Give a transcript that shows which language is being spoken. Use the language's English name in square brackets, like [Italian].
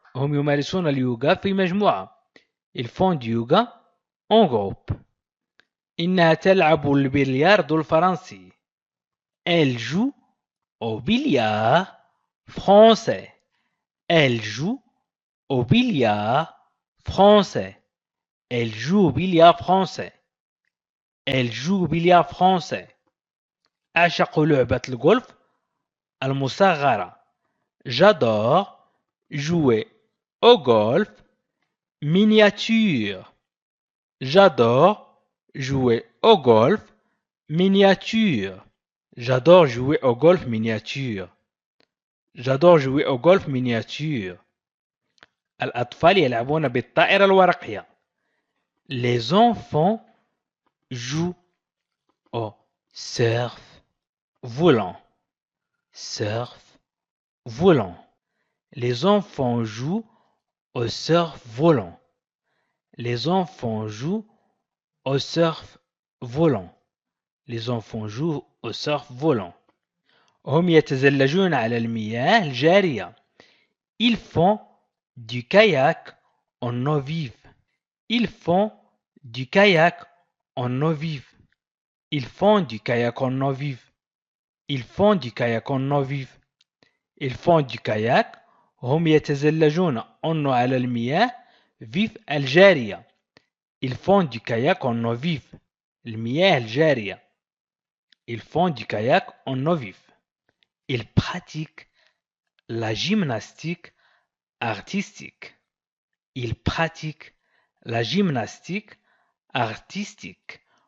[Arabic] هم يمارسون اليوغا في مجموعة. [French] Ils font du yoga en groupe. [Arabic] إنها تلعب البلياردو الفرنسي. [French] Elle joue au billard français. Elle joue au billard français. Elle joue au billard français. Elle joue au billard français. [Arabic] أعشق لعبة الغولف المصغرة. [French] J'adore jouer au golf miniature. J'adore jouer au golf miniature. J'adore jouer au golf miniature. J'adore jouer au golf miniature. [Arabic] الأطفال يلعبون بالطائرة الورقية. [French] Les enfants jouent au surf volant. Surf volant. Les enfants jouent au surf volant. Les enfants jouent au surf volant. Les enfants jouent au surf volant. [Arabic] هم يتزلجون على المياه الجارية. [French] Ils font du kayak en eau vive. Ils font du kayak en eau vive. Ils font du kayak en eau vive. Ils font du kayak en eau vive. Ils font du kayak. [Arabic] هم يتزلجون [French] en eau [Arabic] على المياه [French] vive [Arabic] الجارية. [French] Ils font du kayak en eau vive. [Arabic] المياه الجارية. [French] Ils font du kayak en eau vive. Ils pratiquent la gymnastique artistique. Ils pratiquent la gymnastique artistique.